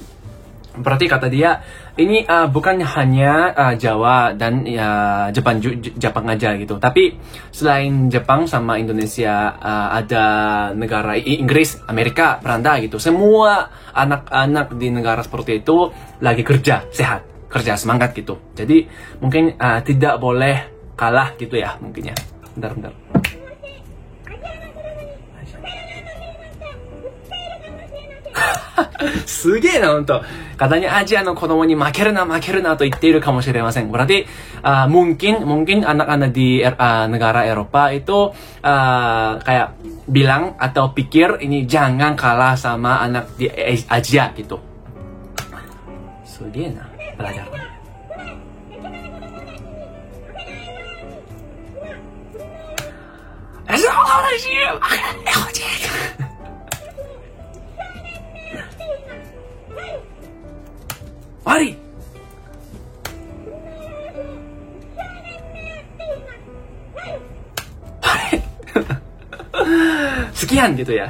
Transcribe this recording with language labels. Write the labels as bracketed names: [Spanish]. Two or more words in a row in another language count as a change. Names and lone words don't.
[Indonesian] Berarti kata dia ini bukan hanya Jawa dan ya Jepang aja gitu, tapi selain Jepang sama Indonesia ada negara Inggris, Amerika, Belanda gitu. Semua anak-anak di negara seperti itu lagi kerja sehat, kerja semangat gitu. Jadi mungkin tidak boleh kalah gitu ya mungkin ya. Bentar. [Japanese] すげえな、ほんと。 [Indonesian] Katanya [Japanese] Asia の子供に負けるなと言っているかもしれません。 [Indonesian] Berarti mungkin anak-anak di negara Eropa itu kayak bilang atau pikir ini jangan kalah sama anak di Asia gitu. すげえな、belajar. Mari. Sekian gitu ya.